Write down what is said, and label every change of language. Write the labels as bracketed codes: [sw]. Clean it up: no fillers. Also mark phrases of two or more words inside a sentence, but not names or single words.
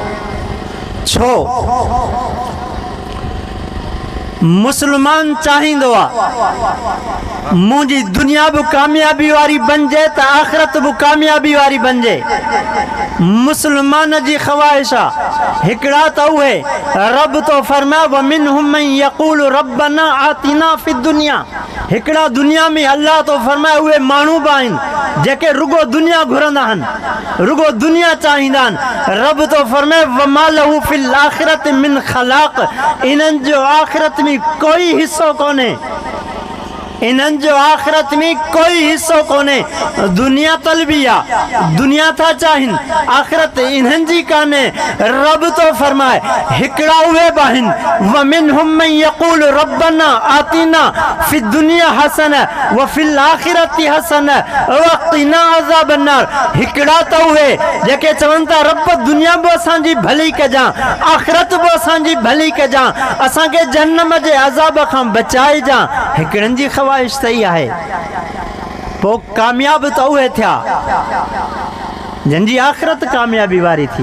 [sd] छो मुसलमान चाहिंदो आहे मुझी दुनिया भी कामयाबी वारी बणिजे त आख़िरत भी कामयाबी वारी बणिजे। मुसलमान जी ख़्वाहिश आहे हिकिड़ा त उहे रब तो फरमाए [ar] ومنهم من يقول ربنا آتنا في الدنيا. [sd] हिकिड़ा दुनिया में अल्लाह तो फरमाए उहे माण्हू बि आहिनि जेके रुगो दुनिया घुरंदा आहिनि, रुगो दुनिया चाहींदा आहिनि। रब तो फरमाए [ar] وما له في الآخرة من خلاق, [sd] इन्हनि जो आख़िरत में कोई हिस्सो कोन्हे, इन्हनि जो आख़िरत में कोई हिस्सो कोन्हे। दुनिया तलबी आहे, दुनिया था चाहिनि, आख़िरत इन्हनि जी कान्हे। रब तो फरमाए हिकिड़ा उहे बि आहिनि [ar] ومنهم من يقول ربنا آتنا في الدنيا حسنة وفي الآخرة حسنة وقنا عذاب النار. [sd] हिकिड़ा त उहे जेके चवनि था रब दुनिया बि असांजी भली कजां, आख़िरत बि असांजी भली कजां, असांखे जहन्नम जे अज़ाब खां बचाइजां। हिकिड़नि जी ख़्वाहिश सही आहे। पोइ कामयाब त उहे थिया जंहिंजी आख़िरत कामयाबी वारी थी।